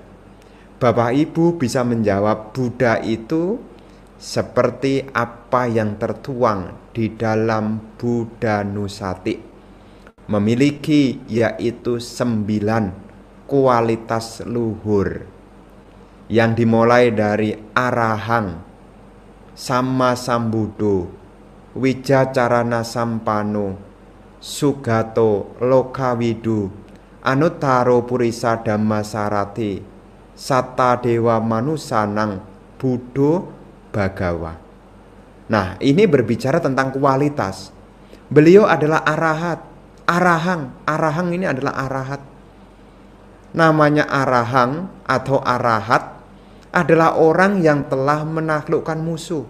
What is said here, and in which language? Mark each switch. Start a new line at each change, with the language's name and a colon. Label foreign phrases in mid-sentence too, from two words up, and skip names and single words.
Indonesian: Bapak Ibu bisa menjawab, Buddha itu seperti apa yang tertuang di dalam Buddhanusati. Memiliki yaitu 9 kualitas luhur yang dimulai dari
Pali: arahang, sama sambuddho, wijacarana sampano, sugato, lokawidu, anuttaro purisa dhammasarati, satta dewa manusanang, buddho bagawa.
Indonesian: Nah, ini berbicara tentang kualitas. Beliau adalah arahat, arahang ini adalah arahat. Namanya arahang atau arahat adalah orang yang telah menaklukkan musuh.